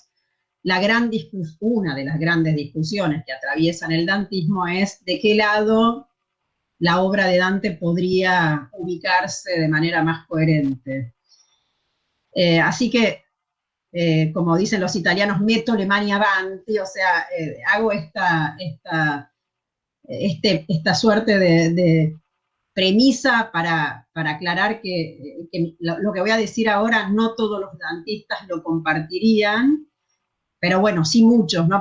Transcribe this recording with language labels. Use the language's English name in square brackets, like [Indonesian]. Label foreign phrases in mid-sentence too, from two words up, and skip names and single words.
[Spanish] Una de las grandes discusiones que atraviesan el dantismo es de qué lado la obra de Dante podría ubicarse de manera más coherente. Así que, como dicen los italianos, [Italian] metto le mani avanti, [Spanish] o sea, hago esta suerte de premisa para aclarar que lo que voy a decir ahora no todos los dantistas lo compartirían, pero bueno, sí muchos, ¿no?